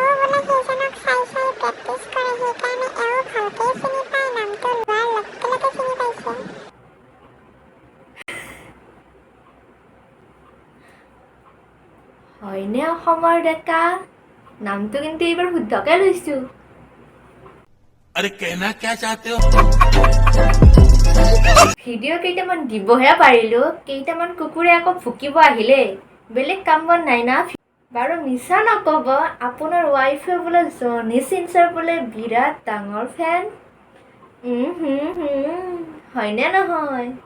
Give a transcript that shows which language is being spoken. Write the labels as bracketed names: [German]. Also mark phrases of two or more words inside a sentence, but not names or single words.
[Assamese] হয়নে অসমৰ ডেকা? নামটো কিন্তু এইবাৰ শুদ্ধকে লৈছোঁ। [Hindi] अरे कहना क्या चाहते हो? [Assamese] ভিডিঅ' কেইটামান দিবহে পাৰিলোঁ, কেইটামান কুকুৰে আকৌ ভুকিব আহিলে। বেলেগ কাম বন নাই না। বাৰু মিছা নক'ব, আপোনাৰ ৱাইফে বোলে জনি চিনছৰ বোলে বিৰাট ডাঙৰ ফেন। হয়নে নহয়?